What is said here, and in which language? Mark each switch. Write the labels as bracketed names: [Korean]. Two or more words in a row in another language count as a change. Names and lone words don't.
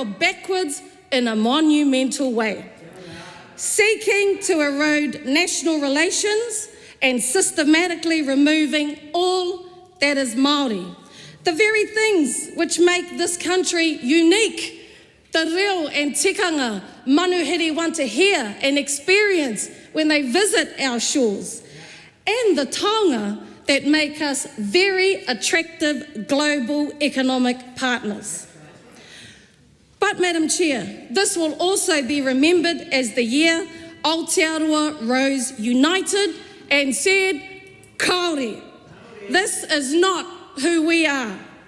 [English] backwards in a monumental way, seeking to erode national relations and systematically removing all that is Māori, the very things which make this country unique, the reo and [Māori] tikanga manuhiri [English] want to hear and experience when they visit our shores, and the taonga that make us very attractive global economic partners. But, Madam Chair, this will also be remembered as the year Aotearoa rose united and said, Kāore, this is not who we are.